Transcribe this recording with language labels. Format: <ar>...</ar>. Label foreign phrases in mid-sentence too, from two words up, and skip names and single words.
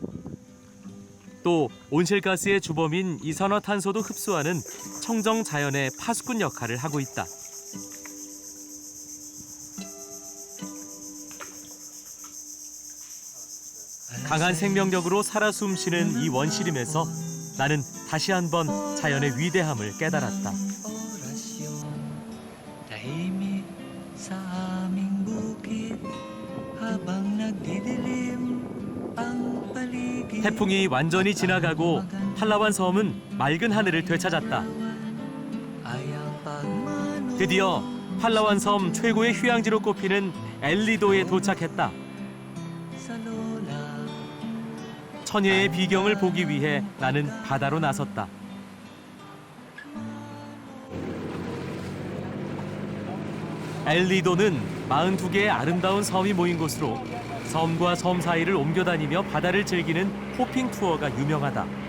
<ko>또 온실가스의 주범인 이산화탄소도 흡수하는 청정 자연의 파수꾼 역할을 하고 있다. 강한 생명력으로 살아 숨쉬는 이 원시림에서 나는 다시 한번 자연의 위대함을 깨달았다.</ko> <tl>orasyon, tahimik sa aming bukid habang nagdidilim ang paligid.</tl> <ko>태풍이 완전히 지나가고 팔라완 섬은 맑은 하늘을 되찾았다.</ko> <tl>Ay ang pagmano</tl> <ko>드디어 팔라완 섬 최고의 휴양지로 꼽히는 엘리도에 도착했다.</ko> <tl>sa lola.</tl> <ko>천혜의 비경을 보기 위해 나는 바다로 나섰다. 엘리도는 42개의 아름다운 섬이 모인 곳으로 섬과 섬 사이를 옮겨다니며 바다를 즐기는 호핑 투어가 유명하다.</ko>